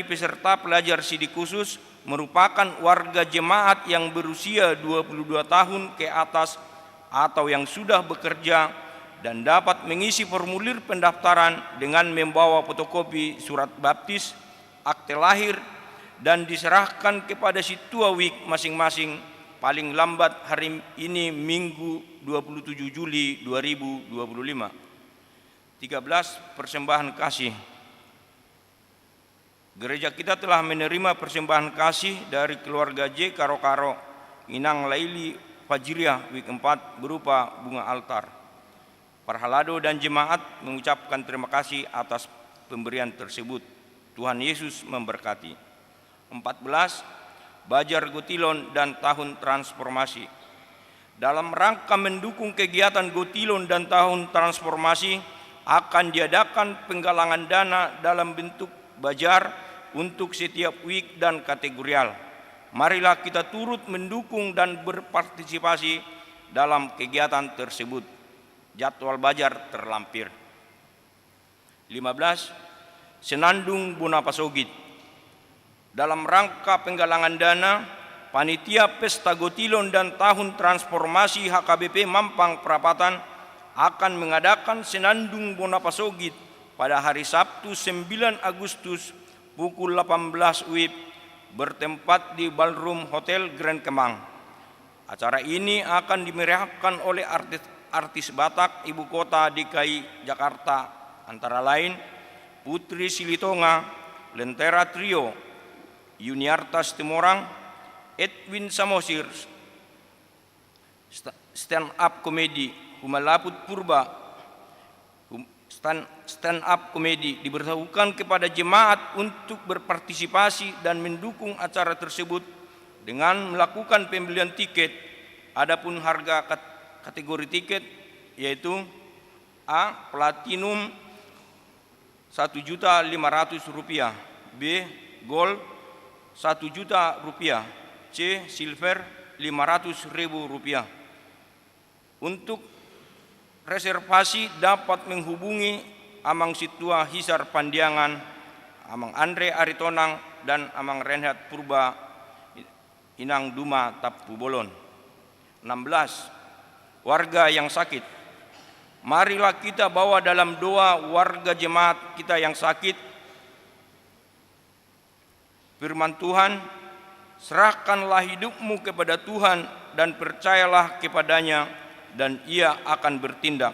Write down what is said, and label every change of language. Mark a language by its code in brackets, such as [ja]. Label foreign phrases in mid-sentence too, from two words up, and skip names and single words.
[id] peserta pelajar sidik khusus merupakan warga jemaat yang berusia 22 tahun ke atas atau yang sudah bekerja dan dapat mengisi formulir pendaftaran dengan membawa fotokopi surat baptis, akte lahir, dan diserahkan kepada si tua WIK masing-masing paling lambat hari ini Minggu 27 Juli 2025. 13. Persembahan kasih. Gereja kita telah menerima persembahan kasih dari keluarga J. Karo-Karo, Inang Laili Fajriah WIK 4 berupa bunga altar. Parhalado dan jemaat mengucapkan terima kasih atas pemberian tersebut. Tuhan Yesus memberkati. 14. Bajar Gotilon dan Tahun Transformasi. Dalam rangka mendukung kegiatan Gotilon dan Tahun Transformasi, akan diadakan penggalangan dana dalam bentuk bajar untuk setiap WIK dan kategorial. Marilah kita turut mendukung dan berpartisipasi dalam kegiatan tersebut. Jadwal bajar terlampir. 15. Senandung Bonapasogit. Dalam rangka penggalangan dana, Panitia Pesta Gotilon dan Tahun Transformasi HKBP Mampang Perapatan akan mengadakan Senandung Bonapasogit pada hari Sabtu 9 Agustus pukul 18 WIB bertempat di Ballroom Hotel Grand Kemang. Acara ini akan dimeriahkan oleh artis Batak Ibu Kota DKI Jakarta, antara lain Putri Silitonga, Lentera Trio, Yuniartas Timorang, Edwin Samosir, [en] stand up [id] komedi Humalaput Purba. [en] Stand up [id] komedi diberitahukan kepada jemaat untuk berpartisipasi dan mendukung acara tersebut dengan melakukan pembelian tiket. Adapun harga kategori tiket yaitu A. Platinum Rp1.500.000, B. Gold Rp1.000.000, C. Silver Rp500.000. Untuk reservasi dapat menghubungi Amang Situa Hisar Pandiangan, Amang Andre Aritonang, dan Amang Renhat Purba Inang Duma Tapu Bolon. 16. Warga yang sakit. Marilah kita bawa dalam doa warga jemaat kita yang sakit. Firman Tuhan, serahkanlah hidupmu kepada Tuhan dan percayalah kepadanya, dan ia akan bertindak.